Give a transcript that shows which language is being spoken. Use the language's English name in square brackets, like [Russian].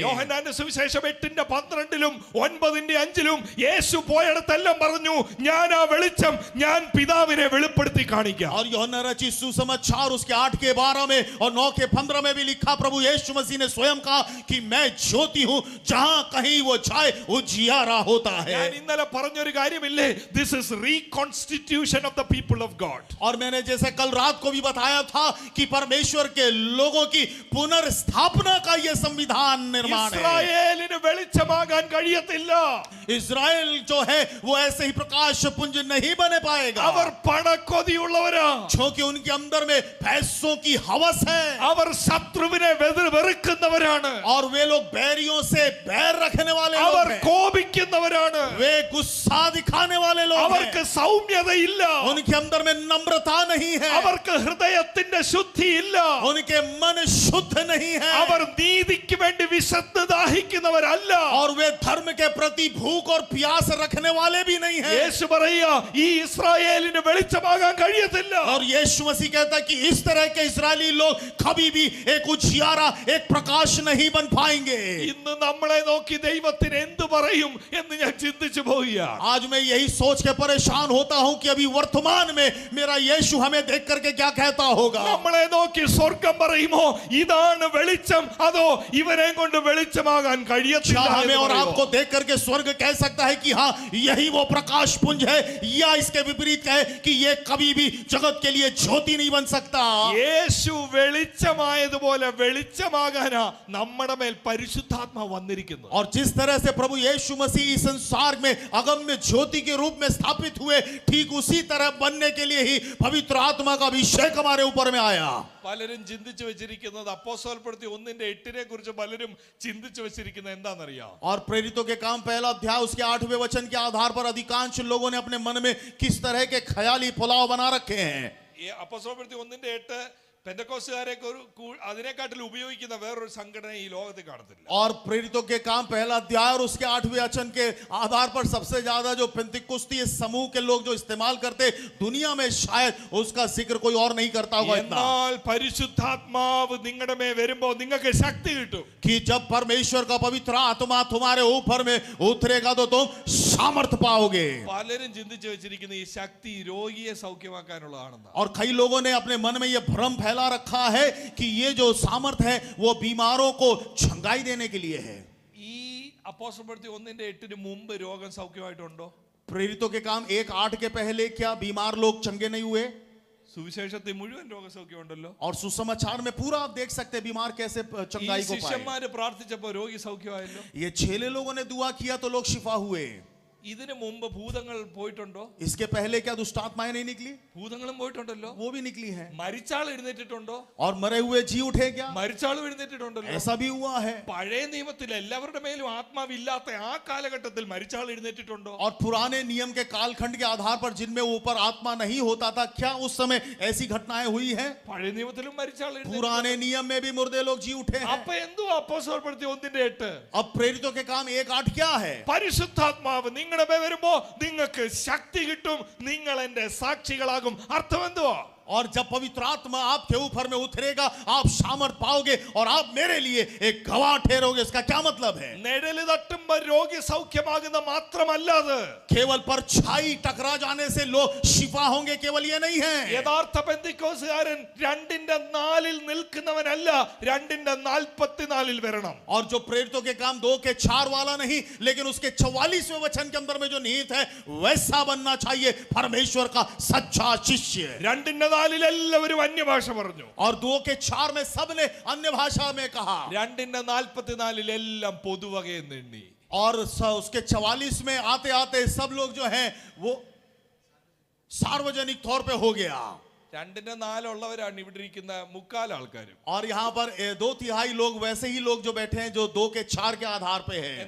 [Malayalam] യോഹന്നാന്റെ സുവിശേഷം 8:12-9:5 യേശു പോയിടത്തെല്ലാം പറഞ്ഞു, ഞാൻ ആ വെളിച്ചം, ഞാൻ പിതാവിനെ വെളിപ്പെടുത്തി കാണിക്കാം. [Hindi] और यूहन्ना रचित सुसमाचार उसके 8:12 में और 9:15 में भी लिखा, प्रभु यीशु मसीह ने स्वयं कहा कि मैं ज्योति हूं, जहां कहीं वो जाए उजियारा होता है. [Malayalam] ഞാൻ ഇന്നലെ പറഞ്ഞൊരു കാര്യമില്ലേ, [English] This is reconstitution of the people of God. [Hindi] और मैंने जैसे कल रात को भी बताया था कि परमेश्वर के लोगों की पुनर्स्थापना का यह संविधान निर्माण है. [Malayalam] ഇസ്രായേലിന് വെളിച്ചമാകാൻ കഴിയത്തില്ല. [Hindi] इज़राइल जो है वो ऐसे ही प्रकाश पुंज नहीं बने पाएगा, [Malayalam] അവർ പണക്കൊതിയുള്ളവരാ, [Hindi] क्योंकि उनके अंदर में पैसों की हवस है. [Malayalam] അവർ ശത്രുവിനെ വെറുക്കുന്നവരാണ്, [Hindi] और वे लोग बैरियों से बैर रखने वाले [Malayalam] അവർ [Hindi] लोग हैं. [Malayalam] കോപിക്കുന്നവരാണ്, [Hindi] वे गुस्सा दिखाने वाले लोग [Malayalam] അവർക്ക് [Hindi] हैं. [Malayalam] സൗമ്യതയില്ല, [Hindi] उनके अंदर में नम्रता नहीं है, [Malayalam] അവർക്ക് ഹൃദയത്തിന്റെ ശുദ്ധി ഇല്ല, [Hindi] उनके मन शुद्ध नहीं है, [Malayalam] അവർ നീതിക്ക് വേണ്ടി വിശദ വിശന്ന് ദാഹിക്കുന്നവരല്ല. [Hindi] और वे धर्म के प्रति भूख और प्यास रखने वाले भी नहीं है. [Malayalam] യേശു പറയുക ഈ ഇസ്രായേലിന് വെളിച്ചമാകാൻ കഴിയത്തില്ല. [Hindi] और यीशु मसीह कहता है कि इस तरह के इस्राएली लोग कभी भी एक उजियारा एक प्रकाश नहीं बन पाएंगे. [Malayalam] ഇന്ന് നമ്മളെ നോക്കി ദൈവത്തിന് എന്തു പറയും എന്ന് ഞാൻ ചിന്തിച്ചു പോവുകയാണ്. [Hindi] आज मैं यही सोच के परेशान होता हूं कि अभी वर्तमान में मेरा यीशु हमें देख करके क्या कहता होगा. [Malayalam] നമ്മളെ നോക്കി സ്വർഗം പറയുമോ ഇതാണ് വെളിച്ചം, അതോ ഇവരെ കൊണ്ട് വെളിച്ചമാകാൻ കഴിയത്തില്ല [Hindi] क्या हमें [Malayalam] എന്ന് [Hindi] और [Malayalam] പറയുമോ? [Hindi] आपको देख करके स्वर्ग कह सकता है कि हाँ यही वो प्रकाश पुंज है, या इसके विपरीत कहे कि ये कभी भी जगत के लिए ज्योति नहीं बन सकता. [Malayalam] യേശു വെളിച്ചമായതുപോലെ വെളിച്ചമാകാനാ നമ്മുടെ മേൽ പരിശുദ്ധാത്മാവ് വന്നിരിക്കുന്നത്. [Hindi] और जिस तरह से प्रभु यीशु मसीह इस संसार में अगम्य ज्योति के रूप में स्थापित हुए, ठीक उसी तरह बनने के लिए ही पवित्र आत्मा का अभिषेक हमारे ऊपर में आया. [Malayalam] പലരും ചിന്തിച്ചു വെച്ചിരിക്കുന്നത് അപ്പോസ്തലപ്രവൃത്തി 1:8 കുറിച്ച് പലരും ചിന്തിച്ചു വെച്ചിരിക്കുന്നത് എന്താണെന്നറിയാം? [Hindi] और प्रेरितों के काम पहला अध्याय उसके 8वें वचन के आधार पर अधिकांश लोगों ने अपने मन में किस तरह के ख्याली पुलाव बना रखे हैं. [Malayalam] ഈ അപ്പോസ്തലപ്രവൃത്തി 1:8 പെന്തക്കോസ്തുകാരെ അതിനെക്കാട്ടിൽ ഉപയോഗിക്കുന്ന വേറൊരു സംഘടന ഈ ലോകത്തിൽ കാണത്തില്ല. [Hindi] और प्रेरितों के काम पहला अध्याय और उसके 8वें वचन के आधार पर सबसे ज्यादा जो पेंतिकुस्ती समूह के लोग जो इस्तेमाल करते दुनिया में शायद उसका जिक्र कोई और नहीं करता होगा इतना. [Malayalam] എന്നാൽ പരിശുദ്ധാത്മാവ് നിങ്ങളുടെ മേൽ വരുമ്പോൾ നിങ്ങൾക്ക് ശക്തി കിട്ടും. [Hindi] कि जब परमेश्वर का पवित्र आत्मा तुम्हारे ऊपर में उतरेगा तो तुम सामर्थ पाओगे. [Malayalam] പലരും ചിന്തിച്ചു വെച്ചിരിക്കുന്ന ഈ ശക്തി രോഗിയെ സൗഖ്യമാക്കാനുള്ളതാണെന്ന്. [Hindi] और कई लोगों ने अपने मन में यह भ्रम फैला रखा है कि ये जो सामर्थ है वो बीमारों को छंगाई देने के लिए है. [Malayalam] ഈ അപ്പോസ്തലപ്രവൃത്തി 1:8 മുമ്പ് രോഗം സൗഖ്യമായിട്ടുണ്ടോ? [Hindi] प्रेरितों के काम 1:8 के पहले क्या बीमार लोग चंगे नहीं हुए? [Malayalam] സുവിശേഷത്തിൽ മുഴുവൻ രോഗസൗഖ്യമുണ്ടല്ലോ. [Hindi] और सुसमाचार में पूरा आप देख सकते हैं बीमार कैसे [Malayalam] ഈ [Hindi] चंगाई को पाए. [Malayalam] ശിഷ്യന്മാര് പ്രാർത്ഥിച്ചപ്പോൾ രോഗി സൗഖ്യമായല്ലോ. [Hindi] ये 6 लोगों ने दुआ किया तो लोग शिफा हुए. [Malayalam] ഇതിനു മുമ്പ് ഭൂതങ്ങൾ പോയിട്ടുണ്ടോ? [Hindi] इसके पहले क्या दुष्ट आत्माएं नहीं निकली? [Malayalam] ഭൂതങ്ങളും പോയിട്ടുണ്ടല്ലോ. [Hindi] वो भी निकली हैं. [Malayalam] മരിച്ചാൾ എഴുന്നേറ്റിട്ടുണ്ടോ? [Hindi] और मरे हुए जी उठे क्या? [Malayalam] മരിച്ചാളും എഴുന്നേറ്റിട്ടുണ്ടല്ലോ. [Hindi] ऐसा भी हुआ है. [Malayalam] പഴയ നിയമത്തിൽ എല്ലാവരുടെ മേലും ആത്മാവില്ലാത്ത ആ കാലഘട്ടത്തിൽ മരിച്ചാൾ എഴുന്നേറ്റിട്ടുണ്ടോ? [Hindi] और पुराने नियम के कालखंड के आधार पर जिनमें ऊपर आत्मा नहीं होता था, क्या उस समय ऐसी घटनाएं हुई हैं? [Malayalam] പഴയ നിയമത്തിലും മരിച്ചാൾ [Hindi] पुराने नियम में भी मुर्दे लोग जी उठे हैं. [Malayalam] അപ്പൊ എന്തുവാ അപ്പോസ്തലപ്രവൃത്തി 1:8? [Hindi] अब प्रेरितों के काम 1:8 क्या है? [Malayalam] പരിശുദ്ധാത്മാവ് നിങ്ങളുടെ മേൽ വരുമ്പോ നിങ്ങൾക്ക് ശക്തി കിട്ടും, നിങ്ങൾ എന്റെ സാക്ഷികളാകും. അർത്ഥം എന്തുവാ? [Hindi] और जब पवित्र आत्मा आपके ऊपर में उतरेगा आप सामर्थ पाओगे और आप मेरे लिए एक गवाह ठहरोगे. इसका क्या मतलब है? [Malayalam] നിഴല് തട്ടുമ്പോൾ രോഗി സൗഖ്യമാകുന്ന മാത്രമല്ലാതെ [Hindi] केवल परछाई टकरा जाने से लोग शिफा होंगे, केवल ये नहीं है. [Malayalam] യഥാർത്ഥ പെന്തിക്കോസ്തുകാരൻ 2:4 നിൽക്കുന്നവനല്ല, 2:44 വരണം. [Hindi] और जो प्रेरितों के काम 2 के 4 वाला नहीं, लेकिन उसके 44वें वचन के अंदर में जो निहित है वैसा बनना चाहिए परमेश्वर का सच्चा शिष्य. [Malayalam] 2:4 എല്ലാവരും അന്യഭാഷ പറഞ്ഞു. [Hindi] और 2 के 4 में सबने अन्य भाषा में कहा. [Malayalam] 2:44 എല്ലാം പൊതുവകയെന്ന് എണ്ണി. [Hindi] और उसके 44 में आते आते सब लोग जो हैं वो सार्वजनिक तौर पे हो गया. [Malayalam] 2:4 ഉള്ളവരാണ് ഇവിടെ ഇരിക്കുന്ന മുക്കാൽ ആൾക്കാരും. [Hindi] और यहाँ पर 2/3 लोग वैसे ही लोग जो बैठे हैं जो 2 के 4 के आधार पे है.